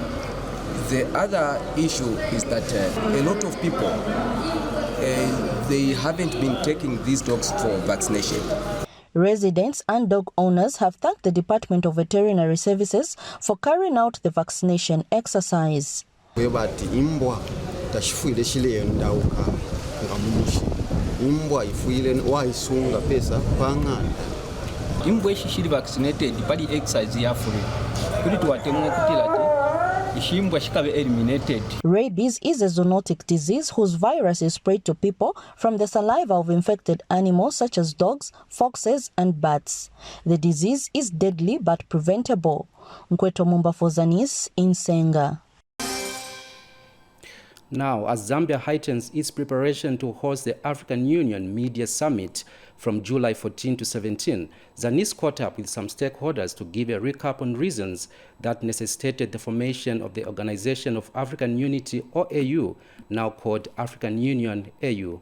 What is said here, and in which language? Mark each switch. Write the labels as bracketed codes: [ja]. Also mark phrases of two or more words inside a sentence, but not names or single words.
[en] The other issue is that a lot of people, they haven't been taking these dogs for vaccination. Residents and dog owners have thanked the Department of Veterinary Services for carrying out the vaccination exercise. [bem] Imbwa ishiri vaccinated pali exercise yafuri kuri tuwatemwa kutilati ishimbwa shikabe eliminated. [en] Rabies is a zoonotic disease whose virus is spread to people from the saliva of infected animals such as dogs, foxes and bats. The disease is deadly but preventable. Nkweto Mumba for Zanis in Senga. Now, as Zambia heightens its preparation to host the African Union Media Summit from July 14 to 17, Zanis caught up with some stakeholders to give a recap on reasons that necessitated the formation of the Organization of African Unity, OAU, now called African Union, AU.